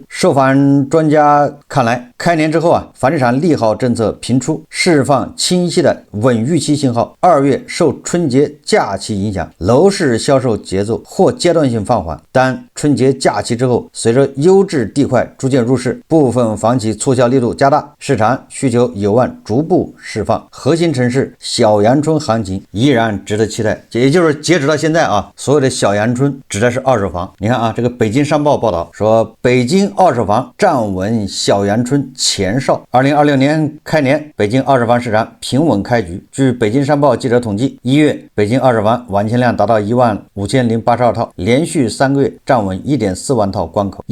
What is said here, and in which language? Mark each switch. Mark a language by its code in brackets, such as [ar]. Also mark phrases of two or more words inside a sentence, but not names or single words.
[zh] 受訪專家看來，開年之後房地產利好政策频出，釋放清晰的穩預期信號。2月受春節假期影響，樓市銷售節奏或階段性放緩，但春節假期之後，隨着優質地塊逐漸入市，部分房企促銷力度加大，市場需求有望逐步釋放。核心城市小陽春行情依然值得期待。也就是截止到現在所有的小阳春指的是二手房。你看这个北京商報報道說，北京二手房站穩小陽春前哨。2026年開年，北京二手房市場平穩開局。據北京商報記者統計，1月北京二手房完簽量達到15082套，連續3個月站穩1.4萬套關口。